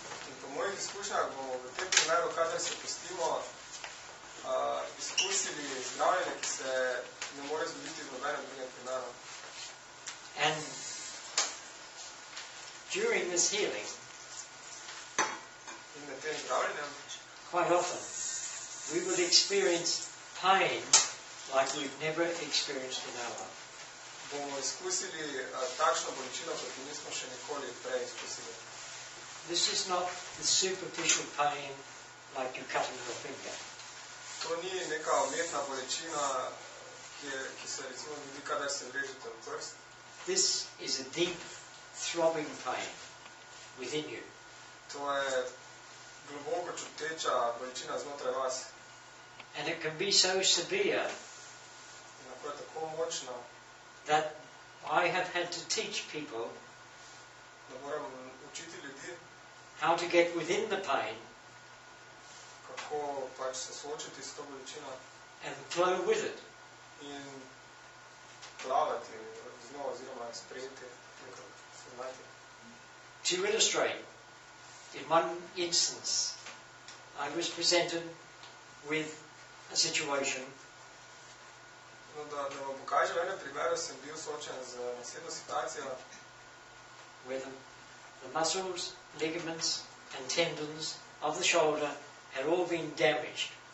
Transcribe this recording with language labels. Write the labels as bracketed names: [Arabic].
[Slovenian] In po mojih izkušnjah bomo v tem primeru, kadar se postimo, izkusili zdravljenje, ki se ne more zgoditi v nobenem drugem primeru. [English] And during this healing, [Slovenian] In med tem zdravljenjem [English] quite often, we will experience pain like we've never experienced in our life. [Slovenian] bomo izkusili takšno bolečino, kot jo nismo še nikoli prej izkusili. [English] This is not the superficial pain like you cutting your finger. [Slovenian] To ni neka umetna bolečina, ki se recimo zgodi, kadar se vrežete v prst. [English] This is a deep, throbbing pain within you. [Slovenian] To je globoko čuteča bolečina znotraj vas. [English] And it can be so severe [Slovenian] In lahko je tako močna, [English] that I have had to teach people [Slovenian] da moram učiti ljudi, [English] how to get within the pain [Slovenian] kako pač se soočiti s to bolečino [English] and flow with it. [Slovenian] in plavati z njo oziroma sprejeti, nekako se znati. [English] To illustrate, in one instance, I was presented with a situation [Slovenian] No, da vam pokažem, v enem primeru sem bil soočen z naslednjo situacijo, [English] where the muscles, ligaments and tendons of the shoulder had all been damaged.